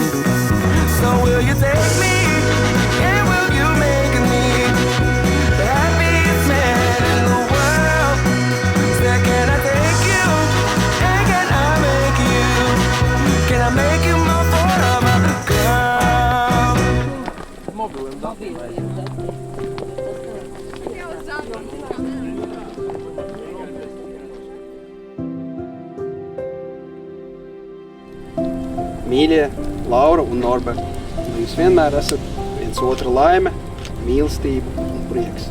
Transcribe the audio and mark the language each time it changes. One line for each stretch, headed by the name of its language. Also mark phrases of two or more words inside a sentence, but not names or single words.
English: So will you take me? And will you make me the happiest man in the world? Say, can I take you? And can I make you? Can I make you my forever girl?
Latvian: Mīļie, Laura un Norbert, jūs vienmēr esat viens otra laime, mīlestība un prieks.